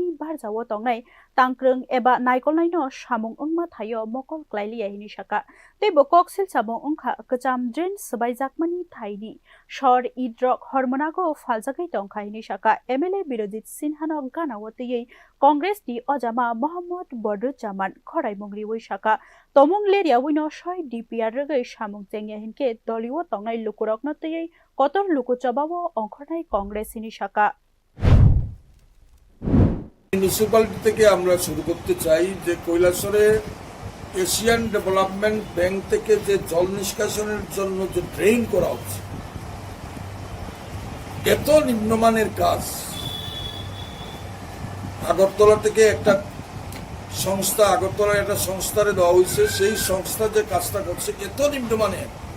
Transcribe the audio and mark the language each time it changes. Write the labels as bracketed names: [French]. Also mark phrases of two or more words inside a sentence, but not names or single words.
[Kok Borok] बारजावो तंनाय तांक्रं एबा नायकलनायनो सामुं अंगमा थायो मकल क्लाइलिया हिनि शाखा तेबो कक्सिल सामुं अंखा कचाम ड्रेन सबायजाकमानि थाइनि सर इद्रक हरमनागो फालजाकै तंखा हिनि शाखा एमएलए बिरजित सिन्हानो गानावतयै कांग्रेसनि अजामा मोहम्मद बद्रुज्जामान खरायमुंग्रि वै शाखा तमुं लेरियावैनो सय डिपिआर रगै सामुं चेंगिया हिनके दलियो तंनाय लुकुरकनतयै कतर लुकुचबावो अंखरनाय कांग्रेस हिनि शाखा [Bangla] মিউনিসিপ্যালিটি থেকে আমরা শুরু করতে চাই যে কৈলাসহরে এশিয়ান ডেভেলপমেন্ট ব্যাংক থেকে যে জল নিষ্কাশনের জন্য যে ড্রেন করা হচ্ছে এত নিম্নমানের কাজ আগরতলা থেকে একটা সংস্থারে দেওয়া হয়েছে সেই সংস্থা যে কাজটা করছে এত নিম্নমানের